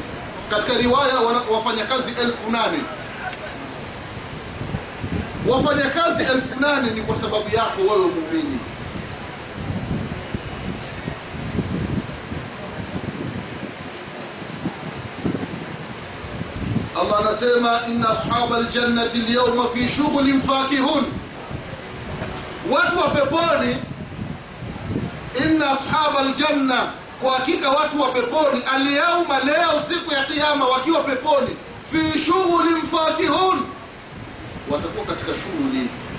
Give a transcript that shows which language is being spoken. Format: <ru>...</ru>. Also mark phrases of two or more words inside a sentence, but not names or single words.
<sw>Katika riwaya wafanyakazi 8,000. Wafanyakazi 8,000 ni kwa sababu yako wewe muumini.</sw> <ar>Allah anasema إن أصحاب الجنة اليوم في شغل فاكهون.</ar> <sw>Watu wa peponi</sw> <ar>إن أصحاب الجنة,</ar> <sw>kwa hakika watu wa peponi, al-yawma, leo siku ya kiyama, wakiwa peponi,</sw> <ar>في شغل فاكهون,</ar> <sw>watakuwa katika shughuli.</sw>